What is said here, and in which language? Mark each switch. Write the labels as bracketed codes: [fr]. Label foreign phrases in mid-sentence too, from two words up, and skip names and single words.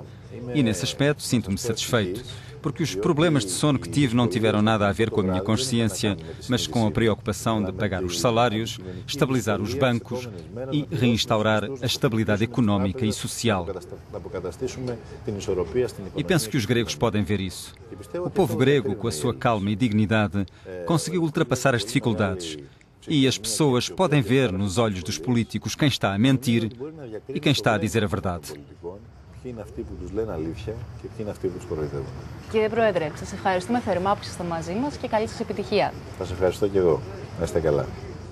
[pt] E nesse aspecto sinto-me satisfeito, porque os problemas de sono que tive não tiveram nada a ver com a minha consciência, mas com a preocupação de pagar os salários, estabilizar os bancos e reinstaurar a estabilidade económica e social. E penso que os gregos podem ver isso. O povo grego, com a sua calma e dignidade, conseguiu ultrapassar as dificuldades. E as pessoas podem ver nos olhos dos políticos quem está a mentir e quem está a dizer a verdade. [el] Ποιοι είναι αυτοί που τους λένε αλήθεια και ποιοι είναι αυτοί που τους κοροϊδεύουν. Κύριε Πρόεδρε, σας ευχαριστούμε θερμά που ήσασταν μαζί μας και καλή σας επιτυχία. Σας ευχαριστώ και εγώ. Να είστε καλά.